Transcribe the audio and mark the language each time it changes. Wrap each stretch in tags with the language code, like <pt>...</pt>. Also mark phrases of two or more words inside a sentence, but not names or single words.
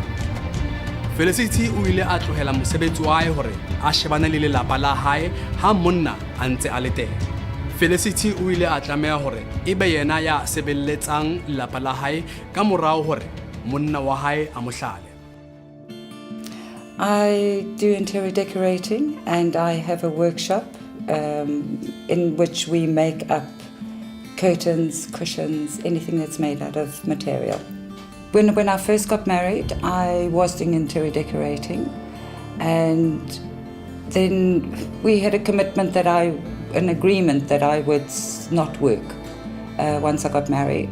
<st>Felicity o ile a tlohela mosebetsi wa hae hore a shebane le lelapa la hae ha monna a ntse a le teng. Felicity o ile a tlameha hore ebe yena ya sebelletsang lelapa la hae ka morao hore monna wa hae a mo hlale.</st> <en>I do interior decorating and I have a workshop in which we make up curtains, cushions, anything that's made out of material. When I first got married, I was doing interior decorating and then we had a commitment an agreement that I would not work once I got married.</en>